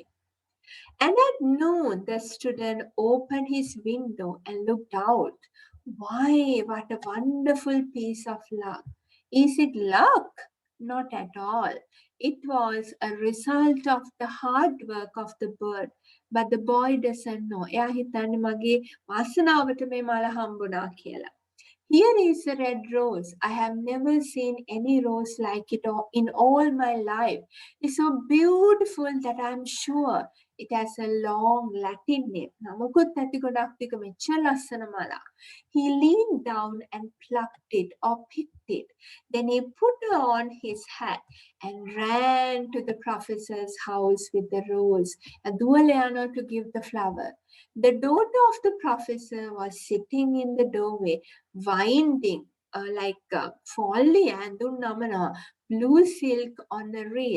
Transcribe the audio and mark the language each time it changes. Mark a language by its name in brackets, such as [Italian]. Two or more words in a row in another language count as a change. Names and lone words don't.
[English] And at noon, the student opened his window and looked out. Why, what a wonderful piece of luck! Is it luck? Not at all. It was a result of the hard work of the bird. But the boy doesn't know. [Sinhala] එයා හිතන්නේ මගේ වාසනාවට මේ මල හම්බුණා කියලා. [English] Here is a red rose. I have never seen any rose like it in all my life. It's so beautiful that I'm sure it has a long Latin name. [Sinhala] නමකුත් ඇති ගොඩක් ටික මෙච්චර ලස්සන මලක්. [English] He leaned down and plucked it or picked it. Then he put on his hat and ran to the professor's house with the rose. And දුවලා to give the flower. The daughter of the professor was sitting in the doorway, winding folly and namana blue silk on a reel.